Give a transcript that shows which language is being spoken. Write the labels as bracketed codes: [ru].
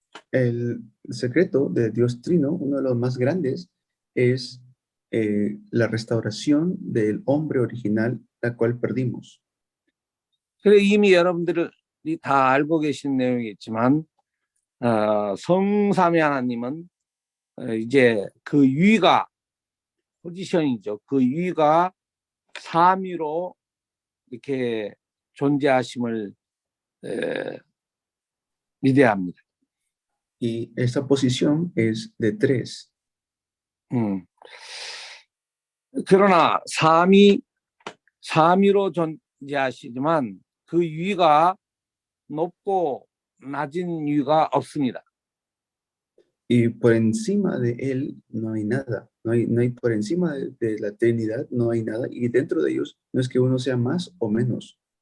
[es] El secreto de Dios trino, uno de los más grandes, es la restauración del hombre original, la cual perdimos. [ko] 그래 이미 여러분들이 다 알고 계신 내용이겠지만 성삼위 하나님은 이제 그 위가 포지션이죠. 그 위가 삼위로 이렇게 존재하심을 믿어야 합니다. [es] Y esta posición es de tres. [ko] 그러나 삼위로 존재하시지만 그 위가 높고 낮은 위가 없습니다. [es] Y por encima de él no hay nada. No hay por encima de la Trinidad no hay nada. Y dentro de ellos no es que uno sea más o menos.